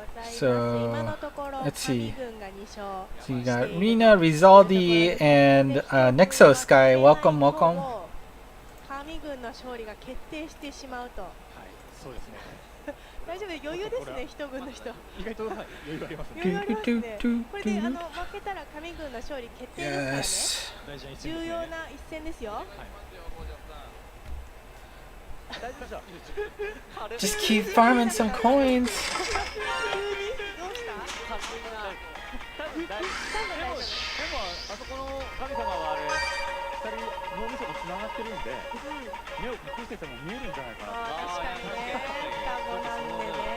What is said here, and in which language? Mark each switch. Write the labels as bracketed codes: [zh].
[en] So let's see. So you got Rina, Rizaldi, and Nexus guy. Welcome, welcome. [ja] 神軍の勝利が決定してしまうと。そうですね。大丈夫、余裕ですね、一軍の人。意外と余裕ありますね。余裕ありますね。これで負けたら神軍の勝利決定ですからね。重要な一戦ですよ。 [en] Just keep farming some coins. [ja] でもあそこの神様はあれ2人脳みそがつながってるんで、目を隠してても見えるんじゃないかな。確かにね、双子なんでね。